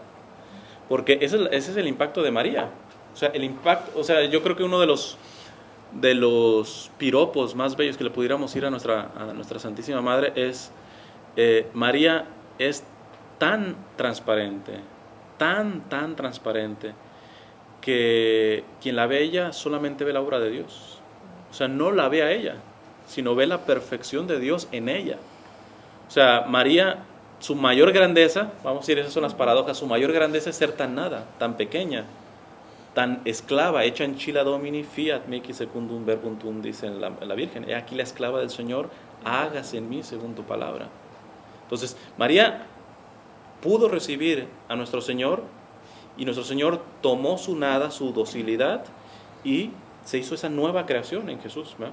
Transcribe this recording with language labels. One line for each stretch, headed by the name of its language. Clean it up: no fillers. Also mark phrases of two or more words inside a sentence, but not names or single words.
Spanish: Porque ese es el impacto de María. O sea, yo creo que uno de los piropos más bellos que le pudiéramos ir a nuestra Santísima Madre es, María es tan transparente, tan transparente, que quien la ve a ella solamente ve la obra de Dios. O sea, no la ve a ella, sino ve la perfección de Dios en ella. O sea, María, su mayor grandeza, vamos a decir, esas son las paradojas, su mayor grandeza es ser tan nada, tan pequeña, tan esclava,
Latin: hecha en chila domini, fiat mihi secundum verbum tuum,
Spanish: dice la Virgen. He aquí la esclava del Señor, hágase en mí según tu palabra. Entonces, María pudo recibir a nuestro Señor, y nuestro Señor tomó su nada, su docilidad, y se hizo esa nueva creación en Jesús, ¿no?